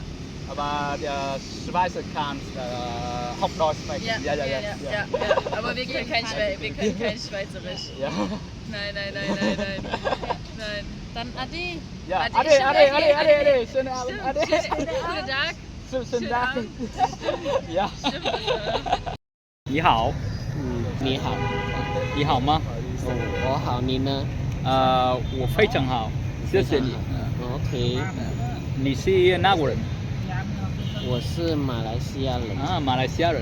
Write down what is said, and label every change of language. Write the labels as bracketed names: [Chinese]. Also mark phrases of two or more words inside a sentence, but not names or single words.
[German] Aber der Schweizer kann Hochdeutsch sprechen. Ja. Aber wir können kein Schweizerisch. Ja. Nein. Dann Ade. Ja. Ade. Ade. Schönen Abend. Stimmt. Ade. Guten Tag. Schönen Tag. Ja. Stimmt. [Chinese] 你好，你好，你好吗？我好，你呢？我非常好，谢谢你。 OK，你是哪国人？我是马来西亚人。啊，马来西亚人。